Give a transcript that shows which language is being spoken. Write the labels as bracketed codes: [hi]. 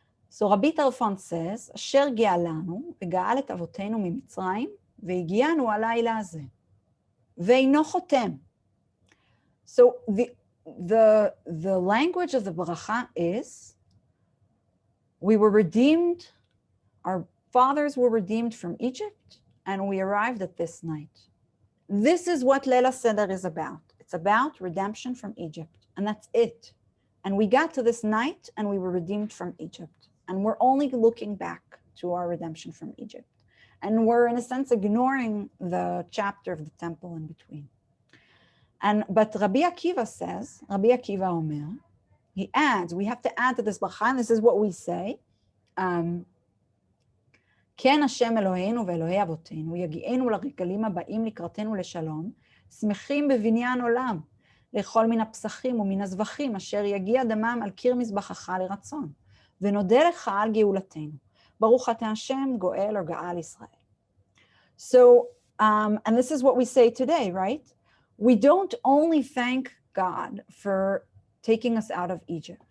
[en] So Rabbi Tarfon says, [he] אשר גאלנו וגאל את אבותינו ממצרים והגיענו הלילה הזה ואינו חותם. [en] So the language of the bracha is, we were redeemed, our fathers were redeemed from Egypt, and we arrived at this night. This is what Leil Seder is about. It's about redemption from Egypt, and that's it. And we got to this night, and we were redeemed from Egypt. And we're only looking back to our redemption from Egypt. And we're, in a sense, ignoring the chapter of the temple in between. But Rabbi Akiva says, Rabbi Akiva Omer, he adds, we have to add to this bracha, and this is what we say, [he] כן השם אלוהינו ואלוהי אבותינו, יגיענו לרגלים הבאים לקראתנו לשלום, שמחים בבניין עולם, לאכול מן הפסחים ומן הזבחים, אשר יגיע דמם על קיר מזבחך לרצון, ונודה לך על גאולתנו. ברוך אתה השם, גואל או גאל ישראל. [en] So, and this is what we say today, right? We don't only thank God for taking us out of Egypt.